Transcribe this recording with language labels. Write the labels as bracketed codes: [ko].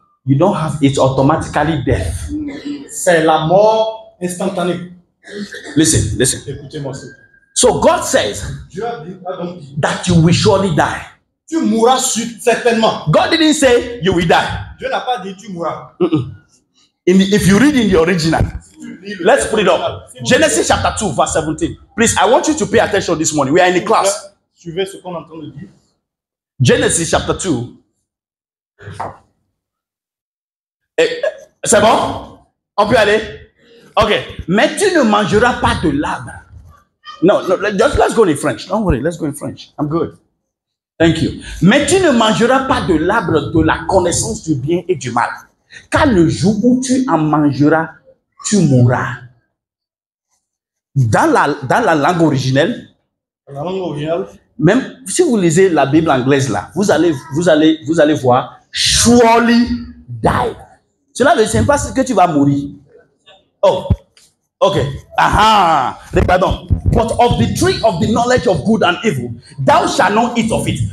[en] you don't have it automatically death. [fr] C'est la mort instantanée. [en] Listen, listen. [fr] Écoutez-moi ça. [en] So God says [fr] Dieu a donc dit, [en] that you will surely die. [fr] tu mourras certainement. [en] God didn't say you will die. [fr] Dieu n'a pas dit tu mourras. [en] If you read in the original, [fr] Tu lis le [en] let's [fr] texte [en] put it [fr] original. [en] up. [fr] Si vous [en] Genesis chapter 2, verse 17. Please, I want you to pay attention this morning. We are in the class. [fr] Suivez ce qu'on est en train de dire. [en] Genesis chapter 2. [fr] C'est bon? On peut aller? Ok. Mais tu ne mangeras pas de l'arbre. [en] No, let's go in French. Don't worry, let's go in French. I'm good. Thank you. [fr] Mais tu ne mangeras pas de l'arbre de la connaissance du bien et du mal. Car le jour où tu en mangeras, tu mourras. Dans la langue originelle, La langue originale, même si vous lisez la Bible anglaise là, vous allez voir [en] surely die. [fr] Cela ne signifie pas que tu vas mourir. Oh, ok. Aha. Regardons. [en] But of the tree of the knowledge of good and evil, thou shalt not eat of it.